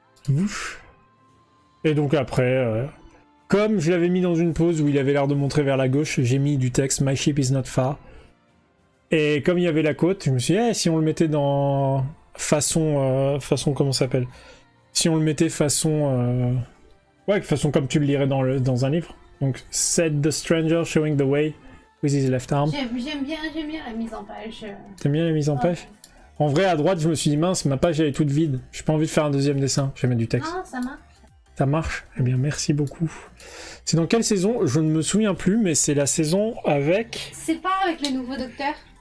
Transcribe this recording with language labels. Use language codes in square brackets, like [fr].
[fr] Ouf. Et donc après, comme je l'avais mis dans une pose où il avait l'air de montrer vers la gauche, j'ai mis du texte [en] My ship is not far. [fr] Et comme il y avait la côte, je me suis dit si on le mettait dans façon comment ça s'appelle? Si on le mettait façon ouais, façon comme tu le lirais dans un livre. [en] Donc said the stranger showing the way with his left arm. [fr] J'aime bien la mise en page. T'aimes bien la mise en page? En vrai, à droite, je me suis dit mince, ma page elle est toute vide. J'ai pas envie de faire un deuxième dessin. Je vais mettre du texte. Non, ça marche. Ça marche? Eh bien, merci beaucoup. C'est dans quelle saison? Je ne me souviens plus, mais c'est la saison avec... C'est pas avec le nouveau docteur?